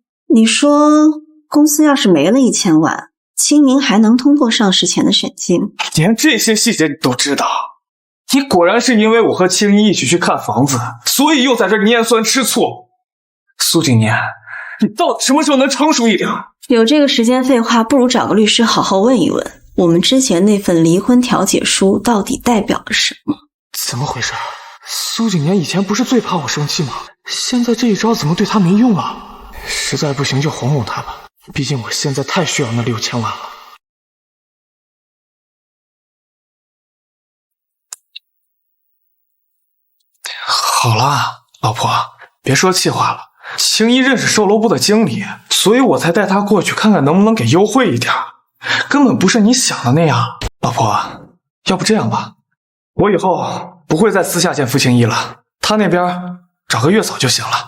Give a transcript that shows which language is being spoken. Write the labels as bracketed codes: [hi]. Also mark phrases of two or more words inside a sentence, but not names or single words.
[zh] 你說公司要是沒了1000萬，清明還能通過上市前的審計？連這些細節你都知道，你果然是因為我和青衣一起去看房子，所以又在這拈酸吃醋。蘇景年，你到底什麼時候能成熟一點？有這個時間廢話，不如找個律師好好問一問，我們之前那份離婚調解書到底代表了什麼？怎麼回事？蘇景年以前不是最怕我生氣嗎？現在這一招怎麼對他沒用啊？實在不行就哄哄他吧，畢竟我現在太需要那6000萬了。好了，老婆，別說氣話了。青衣認識售樓部的經理，所以我才帶他過去看看能不能給優惠一點，根本不是你想的那樣。老婆，要不這樣吧，我以後不會再私下見付青衣了， 他那邊找個月嫂就行了。